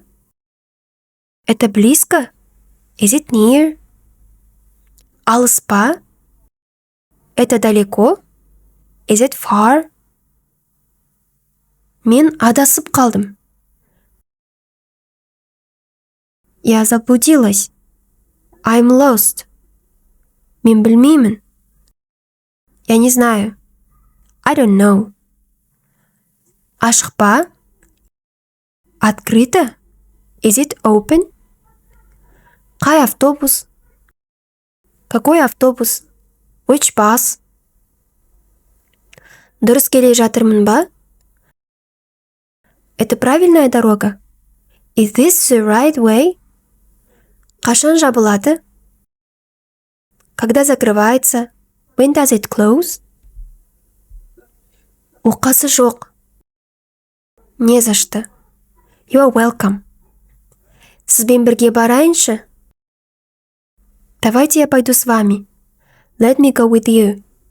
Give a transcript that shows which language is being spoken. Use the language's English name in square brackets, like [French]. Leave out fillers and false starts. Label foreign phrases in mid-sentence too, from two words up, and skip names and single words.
[Russian] Это близко? [English] Is it near? [Kazakh] Алыс па? [Russian] Это далеко? [English] Is it far? [Kazakh] Мен адасып қалдым. [Russian] Я заблудилась. [English] I'm lost. [Kazakh] Мен білмеймін. [Russian] Я не знаю. [English] I don't know. [Kazakh] Ашық па? Открыто? [English] Is it open? [Kazakh] Қай автобус? [Russian] Какой автобус? [English] Which bus? [Kazakh] Дұрыс келе жатырмын ба? [Russian] Это правильная дорога? [English] Is this the right way? [Kazakh] Қашан жабылады? [Russian] Когда закрывается? [English] When does it close? [Kazakh] Оқасы жоқ. [Russian] Не за что. [English] You are welcome. [Kazakh] Сізбен бірге барайыншы? [Russian] Давайте я пойду с вами. [English] Let me go with you.